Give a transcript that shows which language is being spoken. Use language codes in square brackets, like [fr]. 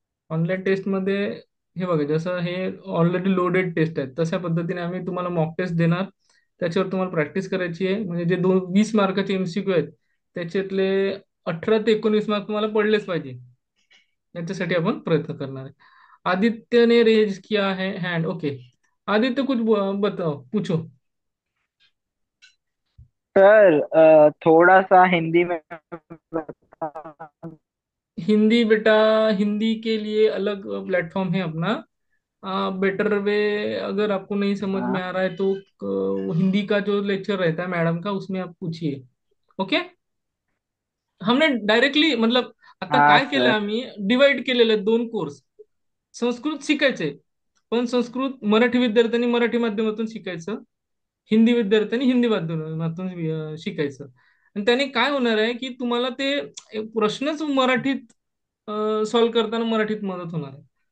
[mr] Online टेस्टमध्ये हे बघा, जसं हे ऑलरेडी लोडेड टेस्ट आहेत तशा पद्धतीने आम्ही तुम्हाला मॉक टेस्ट देणार. त्याच्यावर तुम्हाला प्रॅक्टिस करायची आहे. म्हणजे जे 20 मार्काचे एमसीक्यू आहेत त्याच्यातले 18 ते 19 मार्क तुम्हाला पडलेच पाहिजे. याच्यासाठी आपण प्रयत्न करणार आहे. [hi] आदित्य ने रेज किया है हैंड. ओके, आदित्य कुछ बताओ, पूछो. सर थोड़ा सा हिंदी में बता। हिंदी बेटा, हिंदी के लिए अलग प्लेटफॉर्म है अपना. बेटर वे, अगर आपको नहीं समझ में हाँ। आ रहा है तो हिंदी का जो लेक्चर रहता है मैडम का उसमें आप पूछिए. ओके. हमने डायरेक्टली मतलब आता हाँ [mr] काय केलं सर। आम्ही, डिवाइड केलेले आहेत 2 कोर्स. संस्कृत शिकायचंय, पण संस्कृत मराठी विद्यार्थ्यांनी मराठी माध्यमातून शिकायचं, हिंदी विद्यार्थ्यांनी हिंदी माध्यमातून शिकायचं. आणि त्याने काय होणार आहे की तुम्हाला ते प्रश्नच मराठीत सॉल्व्ह करताना मराठीत मदत होणार आहे.